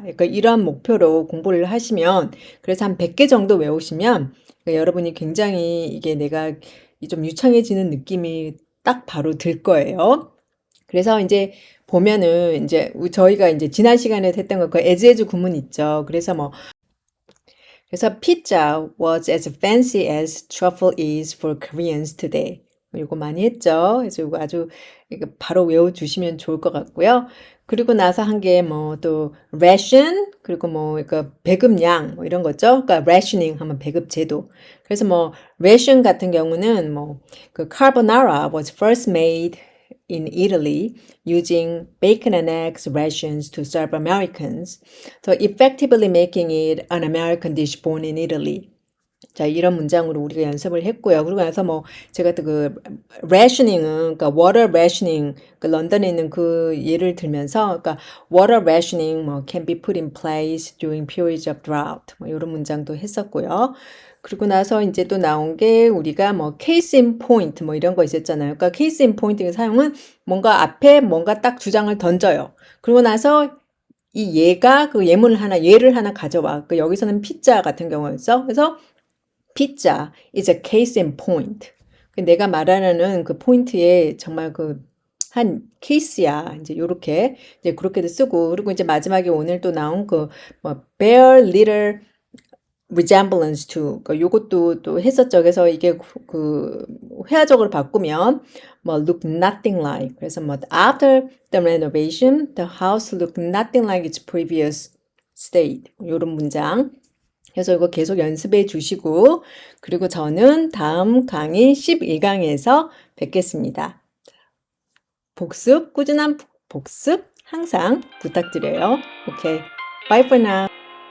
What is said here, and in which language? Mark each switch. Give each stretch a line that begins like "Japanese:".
Korean: 그러니까 이런 목표로 공부를 하시면 그래서 한 100개 정도 외우시면 여러분이 굉장히 이게 내가 좀 유창해지는 느낌이 딱 바로 들 거예요. 그래서 이제 보면은 이제 저희가 이제 지난 시간에 했던 거 그 에즈에즈 구문 있죠. 그래서
English: pizza was as fancy as truffle is for Koreans today.
Korean: 이거 많이 했죠. 그래서 이거 아주 이거 바로 외워주시면 좋을 것 같고요. 그리고 나서 한 게 뭐 또 ration 그리고 뭐 이거 배급량 뭐 이런 거죠. 그러니까 rationing 하면 배급 제도. 그래서 뭐
English: ration
Korean: 같은 경우는 뭐 그
English: carbonara was first made in Italy using bacon and eggs rations to serve Americans. So effectively making it an American dish born in Italy.
Korean: 자, 이런 문장으로 우리가 연습을 했고요. 그리고 나서 뭐 제가 또 그 rationing은 그러니까 water rationing 그 런던에 있는 그 예를 들면서 그러니까 water rationing 뭐
English: can be put in place during periods of drought
Korean: 뭐 이런 문장도 했었고요. 그리고 나서 이제 또 나온 게 우리가 뭐 case in point 뭐 이런 거 있었잖아요. 그러니까 case in point의 사용은 뭔가 앞에 뭔가 딱 주장을 던져요. 그리고 나서 이 얘가 그 예를 하나 가져와. 그 여기서는 피자 같은 경우였어.
English: 그래서 pizza is a case in point.
Korean: 내가 말하는 그 포인트에 정말 그 한 케이스야. 이제 요렇게 이제 그렇게도 쓰고 그리고 이제 마지막에 오늘 또 나온 그 뭐
English: bare little resemblance to.
Korean: 그러니까 요것도 또 했었죠. 그래서 이게 그 회화적으로 바꾸면 뭐
English: look nothing like.
Korean: 그래서 뭐
English: after the renovation, the house looked nothing like its previous state.
Korean: 요런 문장. 그래서 이거 계속 연습해 주시고, 그리고 저는 다음 강의 11강에서 뵙겠습니다. 복습, 꾸준한 복습 항상 부탁드려요. 오케이.
English: Bye for now.